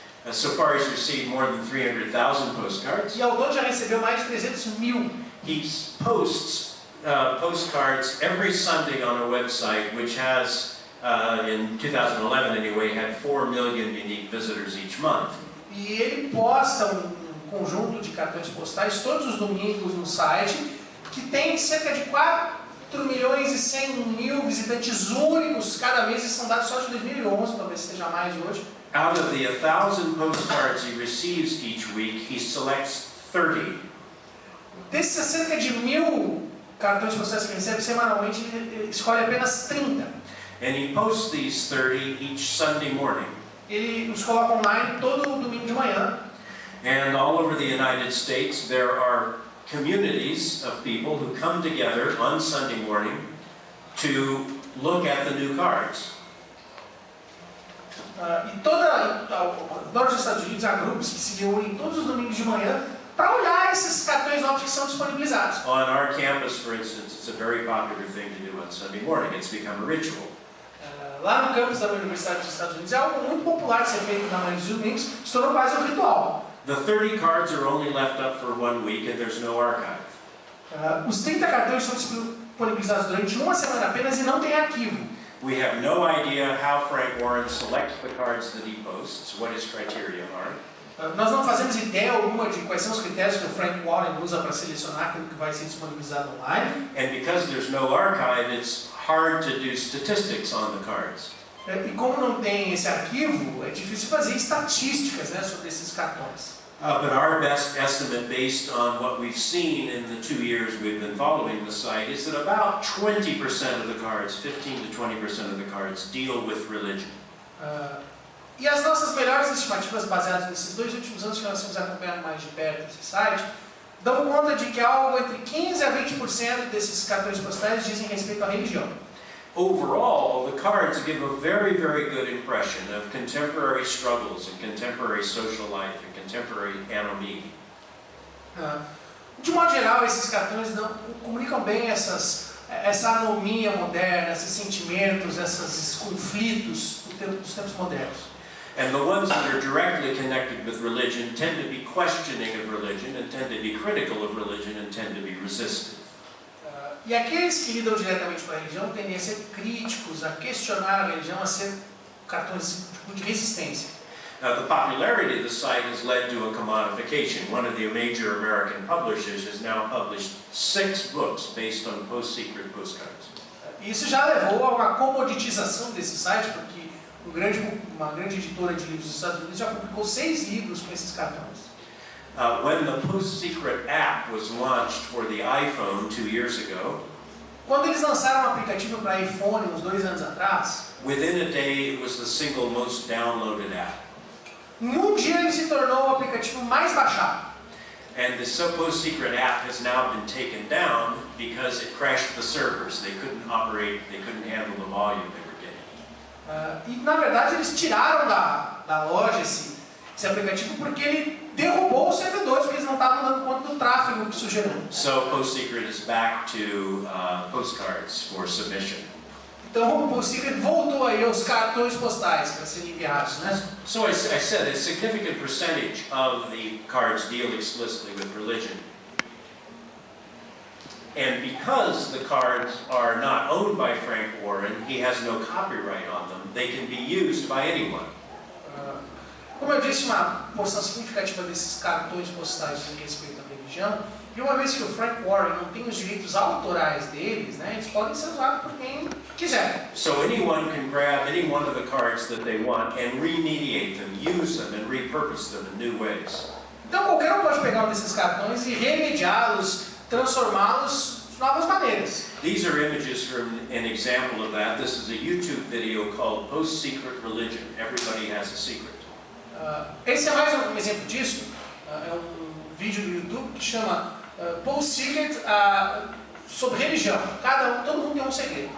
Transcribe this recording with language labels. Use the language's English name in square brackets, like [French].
[English] So far he's received more than 300,000 postcards. [Portuguese] E ao todo já recebeu mais de 300.000. [English] He posts postcards every Sunday on a website which has, in 2011 anyway, had 4 million unique visitors each month. [Portuguese] E ele posta um conjunto de cartões postais todos os domingos no site que tem cerca de 4.100.000 visitantes únicos cada mês, e são dados só de 2011, talvez seja mais hoje. [English] Out of the 1,000 postcards he receives each week, he selects 30. [Portuguese] Desses cerca de 1.000 cartões postais que ele recebe semanalmente, ele escolhe apenas 30. [English] And he posts these 30 each Sunday morning. [Portuguese] Ele os coloca online todo domingo de manhã. [English] And all over the United States there are communities of people who come together on Sunday morning to look at the new cards. [Portuguese] E nos Estados Unidos há grupos que se reúnem todos os domingos de manhã para olhar esses cartões novos que são disponibilizados. [English] On our campus, for instance, it's a very popular thing to do on Sunday morning. It's become a ritual. [Portuguese] Lá no campus da Universidade dos Estados Unidos é algo muito popular de ser feito na manhã dos domingos, se tornou quase um ritual. [English] The 30 cards are only left up for 1 week and there's no archive. [Portuguese] Os 30 cartões são disponibilizados durante uma semana apenas e não tem arquivo. [English] We have no idea how Frank Warren selects the cards that he posts, what his criteria are. [Portuguese] Nós não fazemos ideia alguma de quais são os critérios que o Frank Warren usa para selecionar aquilo que vai ser disponibilizado online. [English] And because there's no archive, it's hard to do statistics on the cards. [Portuguese] E como não tem esse arquivo, é difícil fazer estatísticas, né, sobre esses cartões. [English] But our best estimate, based on what we've seen in the 2 years we've been following the site, is that about 20% of the cards, 15 to 20% of the cards, deal with religion. [Portuguese] E as nossas melhores estimativas baseadas nesses 2 últimos anos que nós temos acompanhado mais de perto esse site, dão conta de que algo entre 15 a 20% desses cartões postais dizem respeito à religião. [English] Overall, the cards give a very, very good impression of contemporary struggles and contemporary social life and contemporary anomie. [Portuguese] De modo geral, esses cartões comunicam bem essa anomia moderna, esses sentimentos, esses conflitos dos tempos modernos. [English] And the ones that are directly connected with religion tend to be questioning of religion and tend to be critical of religion and tend to be resistant. [Portuguese] E aqueles que lidam diretamente com a religião tendem a ser críticos, a questionar a religião, a ser cartões de resistência. [English] The popularity of the site has led to a commodification. One of the major American publishers has now published 6 books based on post-secret postcards. [Portuguese] Isso já levou a uma comoditização desse site, porque uma grande editora de livros dos Estados Unidos já publicou 6 livros com esses cartões. [English] When the Post-Secret app was launched for the iPhone 2 years ago, [Portuguese] quando eles lançaram um aplicativo para iPhone uns 2 anos atrás, [English] within a day it was the single most downloaded app. [Portuguese] Em um dia ele se tornou o aplicativo mais baixado. [English] And the Post-Secret app has now been taken down because it crashed the servers. They couldn't operate, they couldn't handle the volume they were getting. [Portuguese] E na verdade eles tiraram da loja esse aplicativo porque ele derrubou os servidores, porque eles não estavam dando conta do tráfego que isso gerou. [English] So Post-Secret is back to postcards for submission. [Portuguese] Então o Post-Secret voltou aí aos cartões postais para serem enviados, né? [English] So I said a significant percentage of the cards deal explicitly with religion. And because the cards are not owned by Frank Warren, he has no copyright on them, they can be used by anyone. [Portuguese] Como eu disse, uma porção significativa desses cartões postais dizem respeito à religião, e uma vez que o Frank Warren não tem os direitos autorais deles, né, eles podem ser usados por quem quiser. [English] So anyone can grab any one of the cards that they want and remediate them, use them and repurpose them in new ways. [Portuguese] Então qualquer um pode pegar um desses cartões e remediá-los, transformá-los de novas maneiras. [English] These are images from an example of that. This is a YouTube video called Post-Secret Religion. Everybody has a secret. [Portuguese] Esse é mais um exemplo disso. É um vídeo do YouTube que chama Post-Secret sobre religião. Todo mundo tem um segredo.